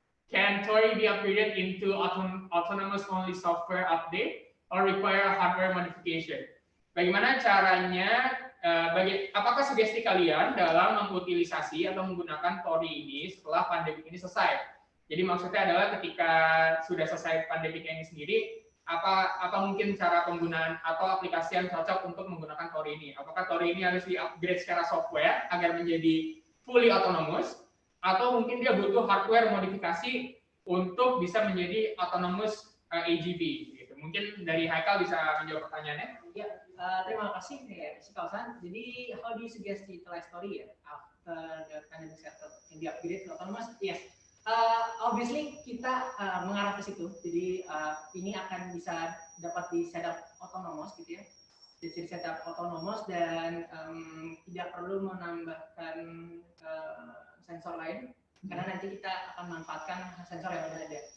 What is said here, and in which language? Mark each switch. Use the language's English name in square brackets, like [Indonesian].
[English] Can TOR-I be upgraded into autonomous only software update or require hardware modification? [Indonesian] Bagaimana caranya? Apakah sugesti kalian dalam mengutilisasi atau menggunakan TOR-I ini setelah pandemi ini selesai? Jadi maksudnya adalah ketika sudah selesai pandemi ini sendiri, apa mungkin cara penggunaan atau aplikasi yang cocok untuk menggunakan TOR-I ini? Apakah TOR-I ini harus di-upgrade secara software agar menjadi fully autonomous, atau mungkin dia butuh hardware modifikasi untuk bisa menjadi autonomous AGV? Gitu. Mungkin dari Haikal bisa menjawab pertanyaannya. Ya, terima kasih si Kausan. [English] Jadi, how do you suggest to utilize TOR-I after the pandemic settle and the upgrade to autonomous? Yes. [Indonesian] Obviously kita mengarah ke situ, jadi ini akan bisa dapat di setup autonomous gitu ya, jadi setup autonomous dan tidak perlu menambahkan sensor lain karena nanti kita akan manfaatkan sensor yang sudah ada.